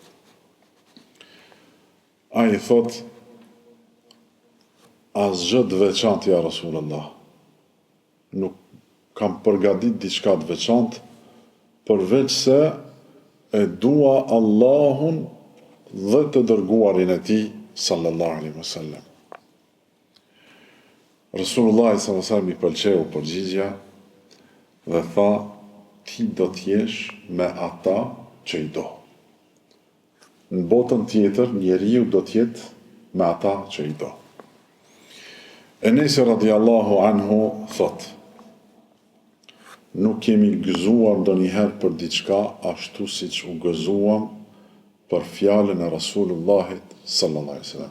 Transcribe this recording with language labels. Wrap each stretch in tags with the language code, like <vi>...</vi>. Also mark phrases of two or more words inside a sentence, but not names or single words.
<sq>Ai thot: asgjë të veçantë</sq> <ar>يا رسول الله.</ar> <sq>Nuk kam përgatit diçka të veçantë, përveç se e dua Allahun dhe të dërguarin e tij</sq> <ar>صلى الله عليه وسلم. رسول الله صلى الله عليه وسلم</ar> <sq>i pëlqeu përgjigja dhe tha: ti do t'jesh me ata që i do. Në botën tjetër, njeriu do t'jetë me ata që i do. Enesi</sq> <ar>رضي الله عنه</ar> <sq>thot: nuk kemi gëzuar ndonjëherë për diçka ashtu siç u gëzuam për fjalën e Rasulullahit</sq> <ar>صلى الله عليه وسلم.</ar>